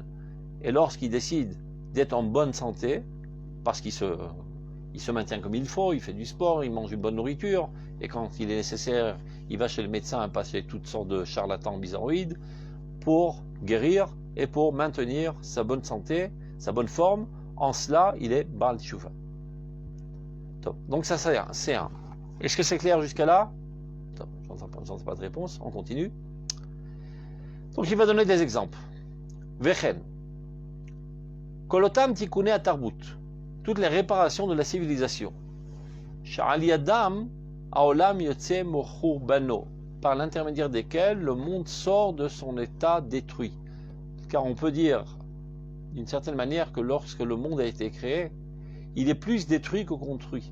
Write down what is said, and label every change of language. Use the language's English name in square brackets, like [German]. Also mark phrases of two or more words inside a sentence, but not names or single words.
[French] Et lorsqu'il décide d'être en bonne santé, parce qu'il se maintient comme il faut, il fait du sport, il mange une bonne nourriture, et quand il est nécessaire, il va chez le médecin passer toutes sortes de charlatans bizarroïdes pour guérir et pour maintenir sa bonne santé, sa bonne forme. En cela, il est [Hebrew] Baal Teshuvah. [French] Donc ça, c'est un. Est-ce que c'est clair jusqu'à là? J'entends pas de réponse, on continue. Donc il va donner des exemples. [Hebrew] Vechen. Kolotam tikune atarbut. [French] Toutes les réparations de la civilisation. [Hebrew] Sha'ali Adam aolam yotze mochurbano. [French] Par l'intermédiaire desquels le monde sort de son état détruit. Car on peut dire d'une certaine manière que lorsque le monde a été créé, il est plus détruit que construit.